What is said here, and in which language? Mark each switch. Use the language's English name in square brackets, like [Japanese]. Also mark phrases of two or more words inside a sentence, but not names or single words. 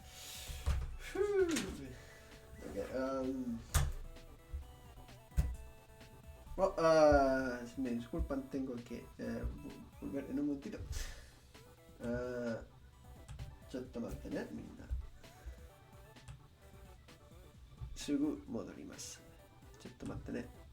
[Spanish] Okay. Me disculpan, tengo que volver en un momentito. [Japanese] ちょっと待ってね、みんな。すぐ戻ります。ちょっと待ってね。